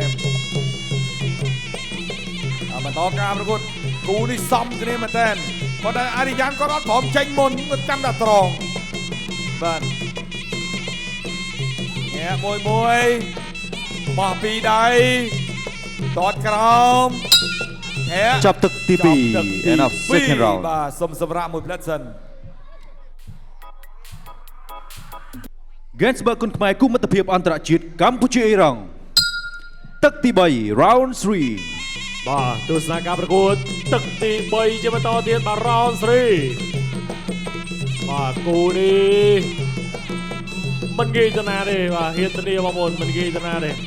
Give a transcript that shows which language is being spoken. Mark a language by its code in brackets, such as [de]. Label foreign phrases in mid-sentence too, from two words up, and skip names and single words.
[km] មបន្តការប្រកួតគូនេះសំគ្នាមែនទែនគាត់តែអរិយានគាត់អត់ព្រមចេញមុនគាត់ចាំតែត្រង់បាទញ៉ែមួយបោះពីដៃទាត់ក្រោម ចាប់ទឹកទី2 [en] end of second round [km] បាទសុំសម្រាប់មួយផ្លែសិន Gainsbourg គុនខ្មែរគូមិត្តភាពអន្តរជាតិកម្ពុជាអ៊ីរ៉ង់ទឹកទី3 round 3 បាទទស្សនាការប្រកួតទឹកទី3ជាបន្តទៀតបាទ round 3បាទគូនេះមិនងាយទៅណាទេបាទហ៊ានទៅនេះបងប្អូនមិនងាយទៅណាទេ